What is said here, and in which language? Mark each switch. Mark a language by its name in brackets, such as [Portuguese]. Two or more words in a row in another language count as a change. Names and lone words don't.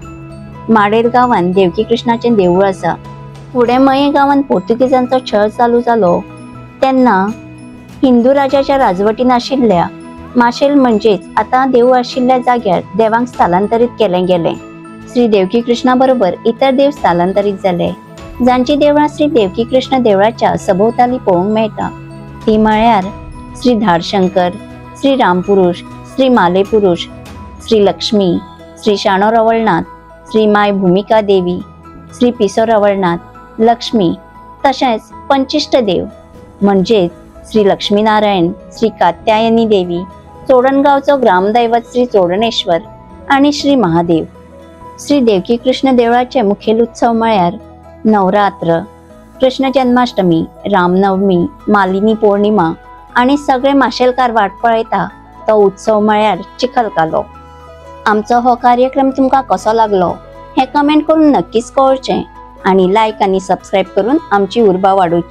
[Konkani] माडेर गांवांत देवकी कृष्णाचे देवूळ आसा. फुडें मये गांवांत पोर्तुगीजांचो छळ चालू जालो तेन्ना हिंदू राजाच्या राजवटीन आशिल्ल्या माशेल म्हणजेच आता देवूळ आशिल्ल्या जाग्यार देवांक स्थलांतरीत केलें गेलें. श्री देवकी कृष्णा बरोबर इतर देव स्थलांतरीत जाले, जांची देवळां श्री देवकी कृष्ण देवळाच्या सभोवताली पळोवंक मेळटा. ती म्हळ्यार श्री धारशंकर, श्री रामपुरुष, श्री मालेपुरुष, श्री लक्ष्मी, श्री शाणो रवळनाथ, श्री माय भूमिका देवी, श्री पिसो रवळनाथ, लक्ष्मी तशेंच पंचिष्ट देव म्हणजेच श्री लक्ष्मीनारायण, श्री कात्यायनी देवी, चोडणगावचो ग्रामदैवत श्री चोडणेश्वर आणि श्री महादेव. श्री देवकी कृष्ण देवळाचे मुखेल उत्सव म्हळ्यार नवरात्र, कृष्ण जन्माष्टमी, रामनवमी, मालिनी पौर्णिमा आणि सगळे माशेलकार वाट पळयता तो उत्सव म्हळ्यार चिखलकालो. आमचो हो कार्यक्रम तुमकां कसो लागलो हे कमेंट करून नक्कीच कळोवचें आणि लायक आणि सबस्क्राईब करून आमची उर्बा वाडोवची.